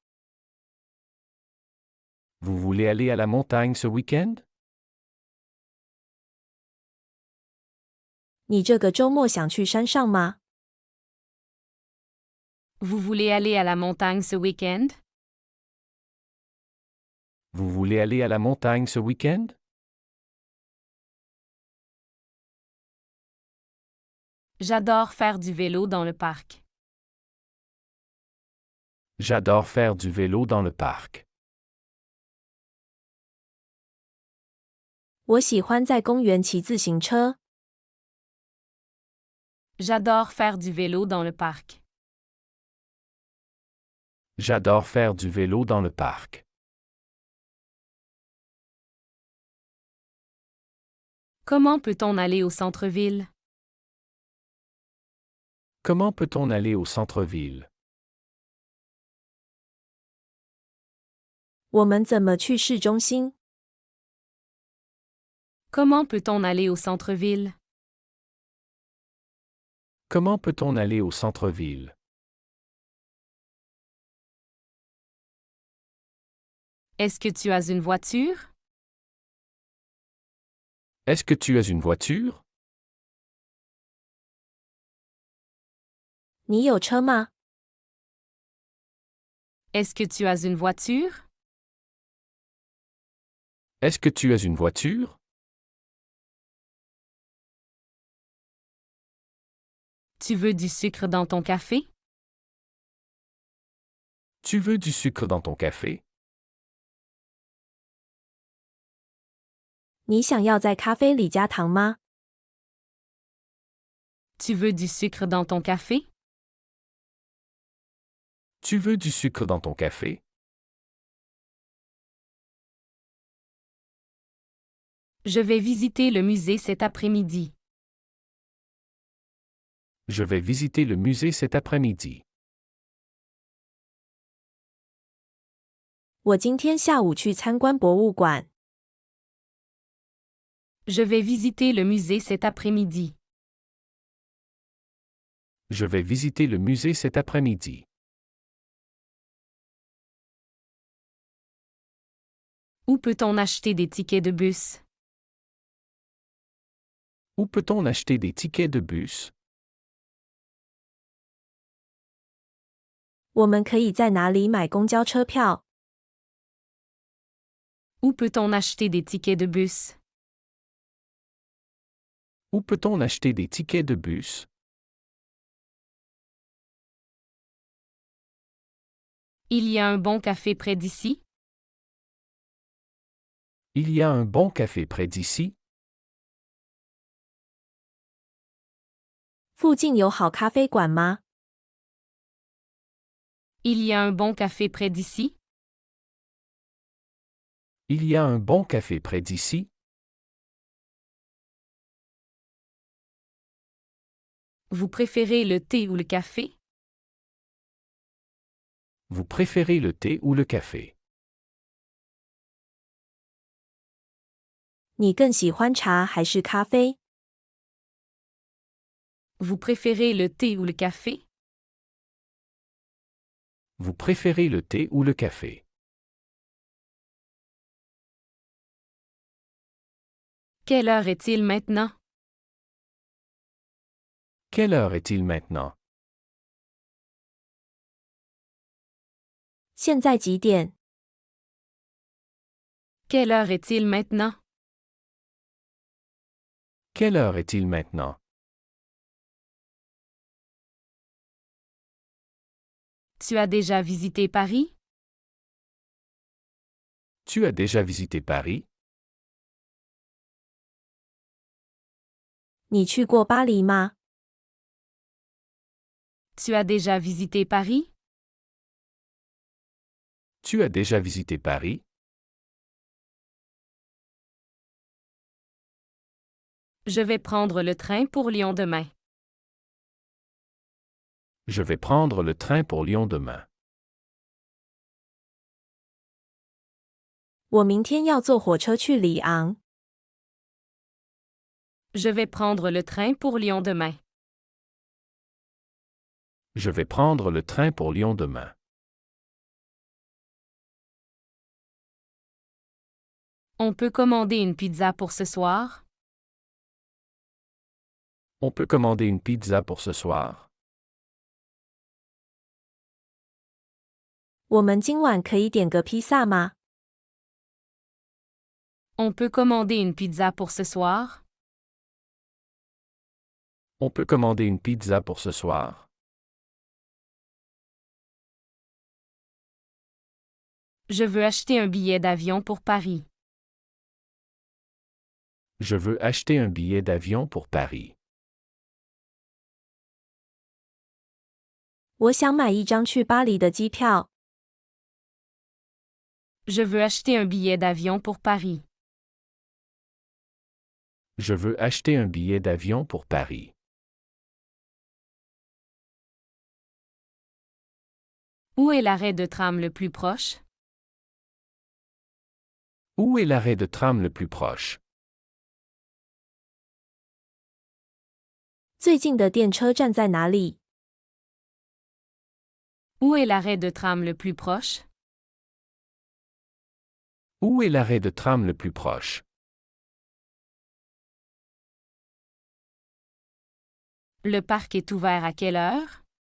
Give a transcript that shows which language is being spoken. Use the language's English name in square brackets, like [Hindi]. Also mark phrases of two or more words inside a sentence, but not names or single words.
[French] Vous voulez aller à la montagne ce week-end? [Chinese] 你这个周末想去山上吗？ [French] Vous voulez aller à la montagne ce week-end? Vous voulez aller à la montagne ce week-end? J'adore faire du vélo dans le parc. J'adore faire du vélo dans le parc. [Chinese] 我喜欢在公园骑自行车。 [French] J'adore faire du vélo dans le parc. J'adore faire du vélo dans le parc. Comment peut-on aller au centre-ville? Comment peut-on aller au centre-ville? [Chinese] 我们怎么去市中心？ [French] Comment peut-on aller au centre-ville? Comment peut-on aller au centre-ville? Est-ce que tu as une voiture? Est-ce que tu as une voiture? [Chinese] 你有车吗？ [French] Est-ce que tu as une voiture? Est-ce que tu as une voiture? Tu veux du sucre dans ton café? Tu veux du sucre dans ton café? [Chinese] 你想要在咖啡里加糖吗？ [French] Tu veux du sucre dans ton café? Tu veux du sucre dans ton café? Je vais visiter le musée cet après-midi. Je vais visiter le musée cet après-midi. [Chinese] 我今天下午去参观博物馆。 [French] Je vais visiter le musée cet après-midi. Je vais visiter le musée cet après-midi. Où peut-on acheter des tickets de bus? Où peut-on acheter des tickets de bus? [Chinese] 我们可以在哪里买公交车票？ [French] Où peut-on acheter des tickets de bus? Où peut-on acheter des tickets de bus? Il y a un bon café près d'ici? Il y a un bon café près d'ici? [Chinese] 附近有好咖啡馆吗？ [French] Il y a un bon café près d'ici? Il y a un bon café près d'ici? Vous préférez le thé ou le café? Vous préférez le thé ou le café? [Chinese] 你更喜欢茶还是咖啡？ [French] Vous préférez le thé ou le café? Vous préférez le thé ou le café? Quelle heure est-il maintenant? Quelle heure est-il maintenant? [Chinese] 现在几点？ [French] Quelle heure est-il maintenant? Quelle heure est-il maintenant? Tu as déjà visité Paris? Tu as déjà visité Paris? [Chinese] 你去过巴黎吗？ [French] Tu as déjà visité Paris? Tu as déjà visité Paris? Je vais prendre le train pour Lyon demain. Je vais prendre le train pour Lyon demain. [Chinese] 我明天要坐火车去里昂。 [French] Je vais prendre le train pour Lyon demain. Je vais prendre le train pour Lyon demain. On peut commander une pizza pour ce soir? On peut commander une pizza pour ce soir? [Chinese] 我们今晚可以点个披萨吗？ [French] On peut commander une pizza pour ce soir? On peut commander une pizza pour ce soir? Je veux acheter un billet d'avion pour Paris. Je veux acheter un billet d'avion pour Paris. [Chinese] 我想买一张去巴黎的机票。 [French] Je veux acheter un billet d'avion pour Paris. Je veux acheter un billet d'avion pour Paris. Où est l'arrêt de tram le plus proche? Où est l'arrêt de tram le plus proche? [Chinese] 最近的电车站在哪里？ [French] Où est l'arrêt de tram le plus proche? Où est l'arrêt de tram le plus proche? Le parc est ouvert à quelle heure?